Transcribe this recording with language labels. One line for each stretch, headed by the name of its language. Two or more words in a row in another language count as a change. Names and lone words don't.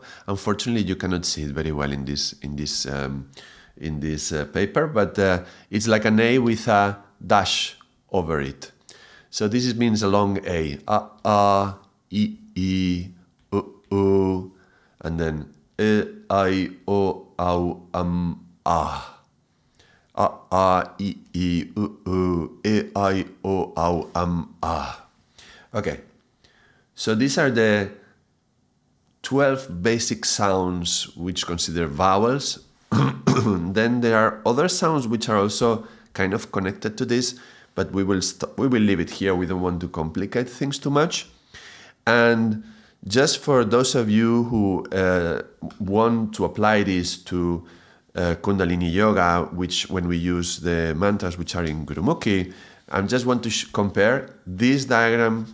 English: Unfortunately, you cannot see it very well in this paper, but it's like an A with a dash over it. So this means a long A. A, I, U, and then I, O, au, ah. A, I, U, I, O, au, ah. Okay. So these are the 12 basic sounds which consider vowels. Then there are other sounds which are also kind of connected to this, but we will leave it here. We don't want to complicate things too much. And just for those of you who want to apply this to Kundalini Yoga, which when we use the mantras which are in Gurumukhi, I just want to compare this diagram.